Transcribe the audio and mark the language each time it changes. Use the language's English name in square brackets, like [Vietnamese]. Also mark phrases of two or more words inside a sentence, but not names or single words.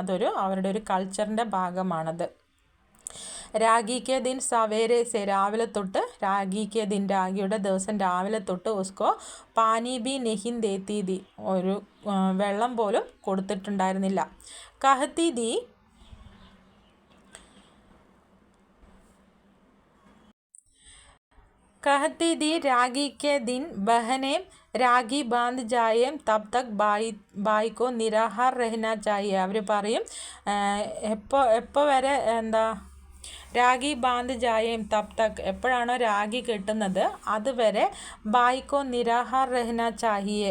[Malayalam] അവരുടെ ഒരു കൾച്ചറിൻ്റെ ഭാഗമാണത്. [Hindi] राखी के दिन सवेरे से [Malayalam] രാവിലെ തൊട്ട് [Hindi] राखी के दिन [Malayalam] രാഖിയുടെ ദിവസം രാവിലെ തൊട്ട് [Hindi] उसको पानी भी नहीं देती थी [Malayalam] ഒരു വെള്ളം പോലും കൊടുത്തിട്ടുണ്ടായിരുന്നില്ല. [Hindi] कहती थी कहती दी रागी के दिन बहनें राखी बांध जाएं तब तक भाई को निराहार रहना चाहिए. [Malayalam] അവർ പറയും എപ്പോൾ വരെ എന്താ [Hindi] राखी बांध जाएं तब तक [Malayalam] എപ്പോഴാണോ രാഖി കെട്ടുന്നത് അതുവരെ [Hindi] भाई को निराहार रहना चाहिए.